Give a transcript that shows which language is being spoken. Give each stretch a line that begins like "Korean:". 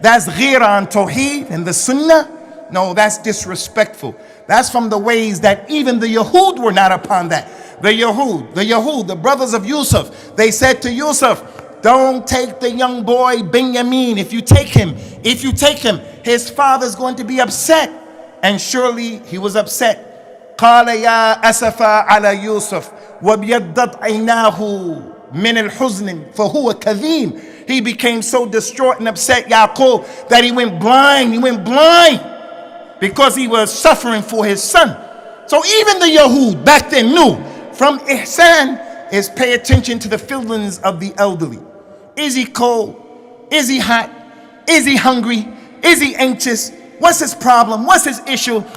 English: That's ghira and tawheed and the sunnah? No, that's disrespectful. That's from the ways that even the Yahud were not upon that. The Yahud, the brothers of Yusuf, they said to Yusuf, don't take the young boy Binyamin. If you take him, his father's going to be upset. And surely he was upset.
Arabic: قال يا أسفا على يوسف وابيضت عيناه من الحزن فهو كظيم.
English: He became so distraught and upset, Yaqub, that he went blind. He went blind because he was suffering for his son. So even the Yahud back then knew from ihsan is pay attention to the feelings of the elderly. Is he cold? Is he hot? Is he hungry? Is he anxious? What's his problem? What's his issue?